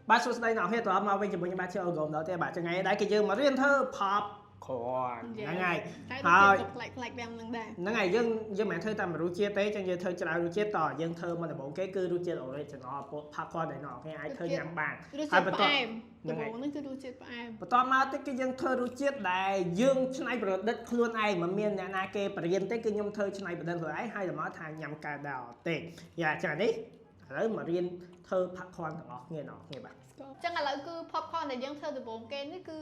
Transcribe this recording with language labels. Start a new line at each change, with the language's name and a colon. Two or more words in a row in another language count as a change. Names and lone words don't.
Khmer: បាទសួស្តីអ្នកនាងត្រឡប់មកវិញជាមួយខ្ញុំបាទជាអូហ្គមដល់ទេបាទថ្ងៃនេះដែរគេយើងមករៀនធ្វើ
English: pop corn
Khmer: ហ្នឹងហើយហើយផ្លែកទាំងហ្នឹងដែរហ្នឹងហើយយើងមិនធ្វើតែមួយរសជាតិទេចឹងយើងធ្វើច្រើនរសជាតិតយើងធ្វើមកដំបូងគេគឺរសជាតិ
English: original pop corn
Khmer: ដែល អ្នកនាងអាចធ្វើញ៉ាំបានហើយបន្តដំបូងហ្នឹងគឺរសជាតិផ្អែមបន្តមកទៀតគឺយើងធ្វើរសជាតិដែលយើងច្នៃប្រឌិតខ្លួនឯងមិនមានអ្នកណាគេបរៀនទេគឺខ្ញុំធ្វើច្នៃប្រឌិតខ្លួនឯង ហើយដល់មកថាញ៉ាំកើតដល់ទេយ៉ាចឹងនេះឥឡូវមករៀនធ្វើ
English: pop corn
Khmer: ទាំងអស់គ្នាបាទចឹងឥឡូវគឺ popcorn ដែលយើងធ្វើដំបូងគេនេះគឺ